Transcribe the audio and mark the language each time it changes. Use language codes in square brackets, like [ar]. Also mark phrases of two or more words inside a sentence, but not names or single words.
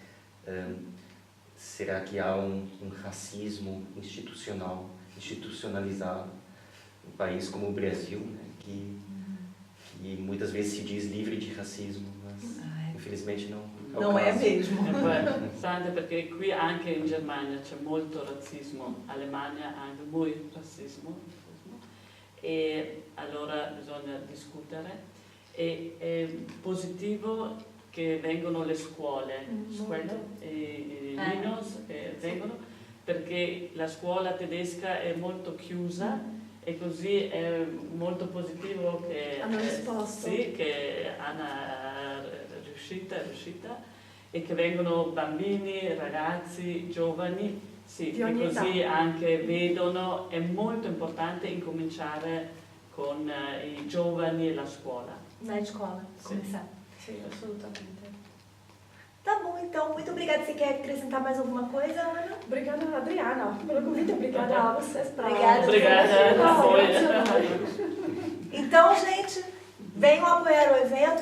[pt] Será que há um racismo institucionalizado num país como o Brasil, né, que muitas vezes se diz livre de racismo, mas infelizmente não é mesmo. [it] Interessante perché qui anche in Germania c'è molto razzismo, in Alemania anche molto razzismo, e allora bisogna discutere. E è positivo che vengono le scuole i Linos che vengono, perché la scuola tedesca è molto chiusa e così è molto positivo che hanno risposto. Sì, che Anna è riuscita e che vengono bambini, ragazzi, giovani, sì, che così anche vedono. È molto importante incominciare con i giovani e la scuola. [pt] Na escola, começar. Sim, assolutamente. Tá bom, então, muito obrigada. Você quer acrescentar mais alguma coisa, Ana? Obrigada, Adriana, pelo convite. Obrigada a vocês. Obrigada. Então, gente, venham apoiar o evento.